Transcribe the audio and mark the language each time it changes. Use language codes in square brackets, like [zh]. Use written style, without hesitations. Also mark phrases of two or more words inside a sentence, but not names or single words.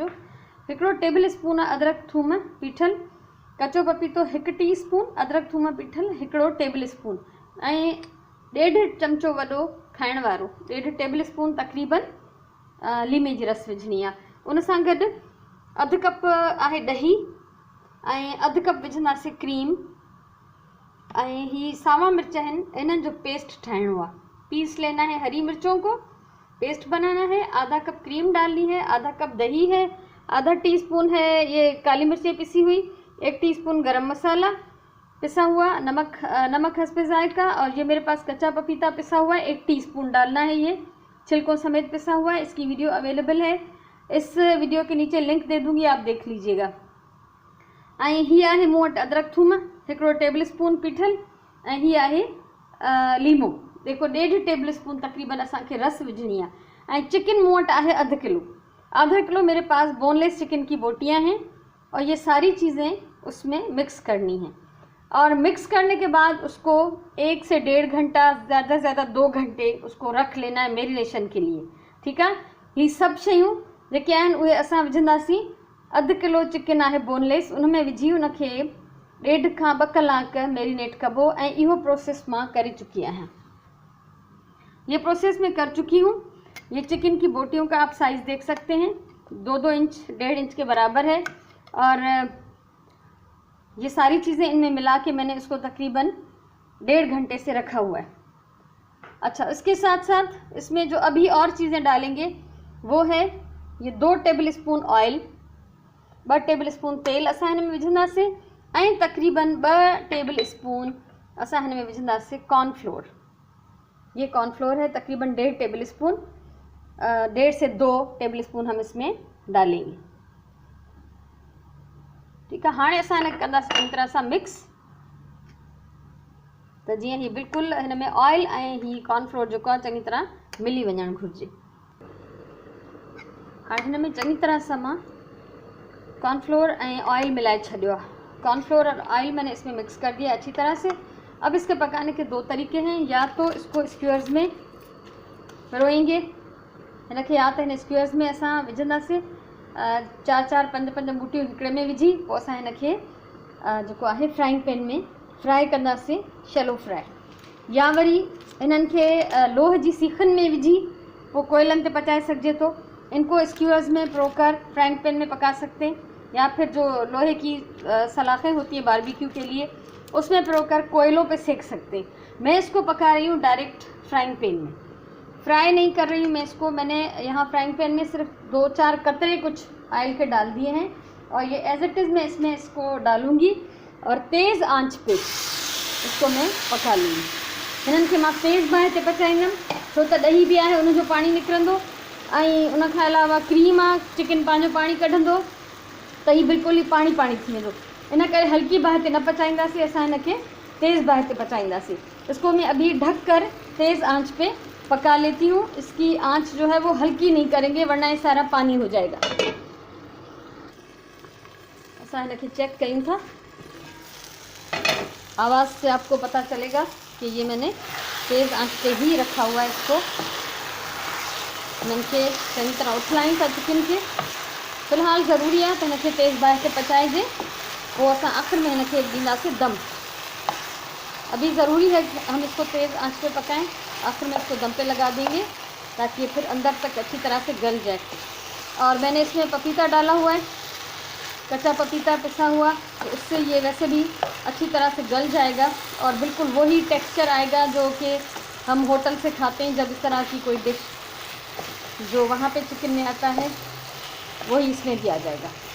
[sd] हिकिड़ो टेबल स्पून अदरक थूम पीठल, कचो पपीतो 1 टीस्पून, अदरक थूम पीठल 1 टेबल स्पून ऐं 1.5 चमचो वॾो खाइण वारो 1.5 टेबल स्पून तक़रीबन लीमे जी रस विझणी आहे। उन सां गॾु अधु कप आहे ॾही ऐं अधु कप विझंदासीं क्रीम ऐं ही सावा मिर्च आहिनि, इन्हनि जो पेस्ट ठाहिणो आहे। [ur] پیس لینا ہے ہری مرچوں کو، پیسٹ بنانا ہے. آدھا کپ کریم ڈالنی ہے، آدھا کپ دہی ہے، آدھا ٹی اسپون ہے یہ کالی مرچیں پسی ہوئی، 1 ٹی اسپون گرم مسالا پسا ہوا، نمک حسبِ ذائقہ، اور یہ میرے پاس کچا پپیتا پسا ہوا ہے 1 ٹی اسپون ڈالنا ہے، یہ چھلکوں سمیت پسا ہوا ہے. اس کی ویڈیو اویلیبل ہے، اس ویڈیو کے نیچے لنک دے دوں گی، آپ دیکھ لیجیے گا. [sd] ऐं ही आहे मूं वटि अदरक थूम 1 टेबल स्पून पीठल ऐं ही आहे लीमो, देखो 1.5 टेबल स्पून तक़रीबन असांखे रस विझणी आहे। ऐं चिकन मूं वटि आहे [ur] آدھا کلو میرے پاس بون لیس چکن کی بوٹیاں ہیں اور یہ ساری چیزیں اس میں مکس کرنی ہیں. اور مکس کرنے کے بعد اس کو 1 سے 1.5 گھنٹا، زیادہ سے زیادہ 2 گھنٹے اس کو رکھ لینا ہے میرینیشن کے لیے، ٹھیک ہے. [sd] ये सब शयूं जेके आहिनि उहे असां विझंदासीं। अधु किलो चिकन आहे बोनलेस, उनमें विझी उनखे 1.5 खां 2 कलाक मैरिनेट कबो ऐं इहो प्रोसेस मां करे चुकी आहियां। [ur] یہ پروسیس میں کر چکی ہوں۔ یہ چکن کی بوٹیوں کا آپ سائز دیکھ سکتے ہیں، 2-2 انچ 1.5 انچ کے برابر ہے. اور یہ ساری چیزیں ان میں ملا کے میں نے اس کو تقریباً 1.5 گھنٹے سے رکھا ہوا ہے. اچھا، اس کے ساتھ ساتھ اس میں جو ابھی اور چیزیں ڈالیں گے وہ ہے یہ 2 ٹیبل اسپون آئل, [sd] 2 टेबल स्पून तेल असां हिन में विझंदासीं ऐं तकरीबन 2 टेबल स्पून असां हिन में विझंदासीं कॉर्नफ्लोर। [ur] یہ کارن فلور ہے تقریباً 1.5 ٹیبل اسپون، 1.5 سے 2 ٹیبل اسپون ہم اس میں ڈالیں گے، ٹھیک ہے. [sd] हाँ असां हिन कंदासीं चङी तरह सां मिक्स, त जीअं ही बिल्कुलु हिन में ऑयल ऐं ही कॉर्नफ्लोर जेको आहे चङी तरह मिली वञणु घुरिजे। हाणे हिन में चङी तरह सां मां कॉर्नफ्लोर ऐं ऑयल मिलाए छॾियो आहे। [ur] کارن فلور اور آئل میں نے اس میں مکس کر دیا اچھی طرح سے. اب اس کے پکانے کے 2 طریقے ہیں، یا تو اس کو اسکیورز میں روئیں گے, [sd] हिनखे या तो हिन स्क्यूअर्स में असां विझंदासीं 4-4, 5-5 बूटियूं हिकिड़े में विझी पोइ असां हिनखे जेको आहे [en] frying pan [sd] में फ्राई कंदासीं, [en] shallow fry. [sd] या वरी इन्हनि खे लोह जी सीखनि में विझी पोइ कोयलनि ते पचाए सघिजे थो। [ur] ان کو اسکیورز میں پرو کر [en] frying pan [ur] میں پکا سکتے ہیں، یا پھر جو لوہے کی سلاخیں ہوتی ہیں باربی کیو کے لیے اس میں پرو کر کوئلوں پہ سینک سکتے ہیں. میں اس کو پکا رہی ہوں ڈائریکٹ [en] frying pan [ur] میں، فرائی نہیں کر رہی ہوں میں اس کو. میں نے یہاں [en] frying pan [ur] میں صرف 2-4 قطرے کچھ آئل کے ڈال دیے ہیں اور یہ [en] as it is [ur] میں اس میں اس کو ڈالوں گی اور تیز آنچ پہ اس کو میں پکا لوں گی. [sd] हिननि खे मां तेज़ बाहि ते पचाईंदमि, छो त ॾही बि आहे उनजो पाणी निकिरंदो ऐं उन खां अलावा क्रीम आहे, चिकन पंहिंजो पाणी कढंदो, त ही बिल्कुलु ही पाणी पाणी थी वेंदो। इन करे हल्की बाहि ते न पचाईंदासीं, असां हिनखे तेज़ बाहि ते पचाईंदासीं। [ur] اس کو میں ابھی ڈھک کر تیز آنچ پہ پکا لیتی ہوں. اس کی آنچ جو ہے وہ ہلکی نہیں کریں گے ورنہ یہ سارا پانی ہو جائے گا. [sd] असां हिनखे चेक कयूं था, [ur] آواز سے آپ کو پتا چلے گا کہ یہ میں نے تیز آنچ پہ ہی رکھا ہوا ہے. [sd] इसको हिनखे चङी तरह उथलायूं था चिकन खे। फ़िलहाल ज़रूरी आहे त हिनखे तेज़ बाहि ते पचाइजे, पोइ असां आख़िर में हिनखे ॾींदासीं दम। [ur] ابھی ضروری ہے کہ ہم اس کو تیز آنچ پہ پکائیں، آخر میں اس کو دم پہ لگا دیں گے تاکہ یہ پھر اندر تک اچھی طرح سے گل جائے. اور میں نے اس میں پپیتا ڈالا ہوا ہے، کچا پپیتا پسا ہوا، تو اس سے یہ ویسے بھی اچھی طرح سے گل جائے گا اور بالکل وہی ٹیکسچر آئے گا جو کہ ہم ہوٹل سے کھاتے ہیں جب اس طرح کی کوئی ڈش جو وہاں پہ چکن میں آتا ہے وہی اس میں دیا جائے گا.